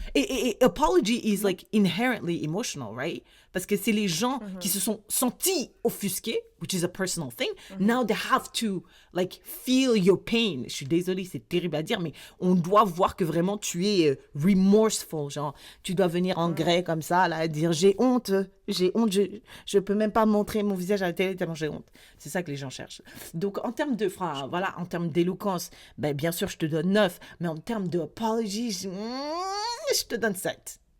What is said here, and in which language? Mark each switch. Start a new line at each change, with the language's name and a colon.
English: Et apology is like inherently emotional, right?
French: Parce que c'est les gens qui se sont sentis offusqués,
English: which is a personal thing. Now they have to like feel your pain.
French: Je suis désolée, c'est terrible à dire, mais on doit voir que vraiment tu es remorseful. Genre, tu dois venir en grès comme ça, là, dire j'ai honte, je peux même pas montrer mon visage à la télé tellement j'ai honte. C'est ça que les gens cherchent. Donc, en termes en termes d'éloquence, ben, bien sûr, je te donne 9, mais en termes d'apology, je te donne 7.